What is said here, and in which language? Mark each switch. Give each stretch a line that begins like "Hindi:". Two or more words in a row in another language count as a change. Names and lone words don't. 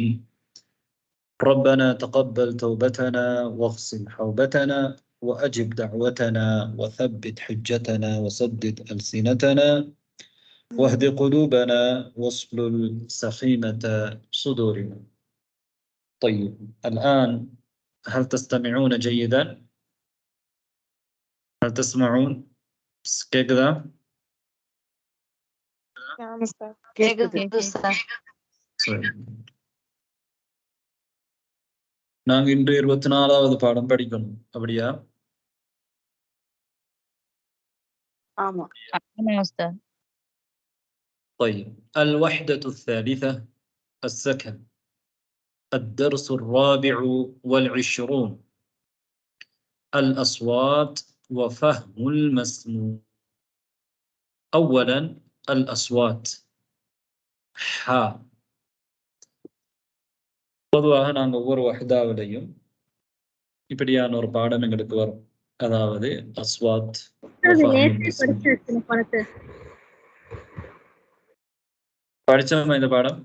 Arabic: ربنا تقبل توبتنا، واغسل حوبتنا، وأجب دعوتنا، وثبت حجتنا، وسدد ألسنتنا، واهد قلوبنا، واصلل سخيمة صدورنا. طيب، الآن هل تستمعون جيدا؟ هل تسمعون؟ كذا نعم أستاذ.
Tamil: நாங்க இன்று 24வது பாடம் படிக்கணும், அப்படியா? ஆமா.
Arabic: أستاذ. طيب، الوحدة الثالثة، السكن، الدرس الرابع والعشرون، الأصوات وفهم المسموع. أولا الأصوات. ح.
Tamil: பொதுவாக நாங்கள் ஒவ்வொரு வஹ்தாவிலையும் இப்படியான ஒரு பாடம் எங்களுக்கு வரும். அதாவது அஸ்வாத். படிச்சோமா இந்த பாடம்?